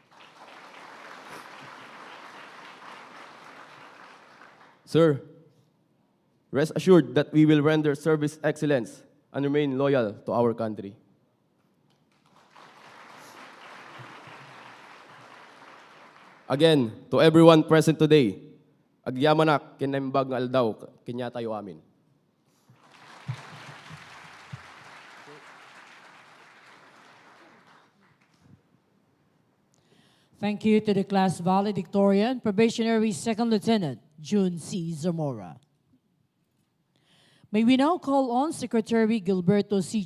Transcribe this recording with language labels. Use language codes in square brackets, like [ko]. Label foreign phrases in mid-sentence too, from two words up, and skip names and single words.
[en] Sir, rest assured that we will render service excellence and remain loyal to our country. Again, to everyone present today, [ilo] agyamanak kinembag nga aldaw kinya tayo amin. [en] Thank you to the class valedictorian, Probationary Second Lieutenant Jhun C. Zamora. May we now call on Secretary Gilberto C.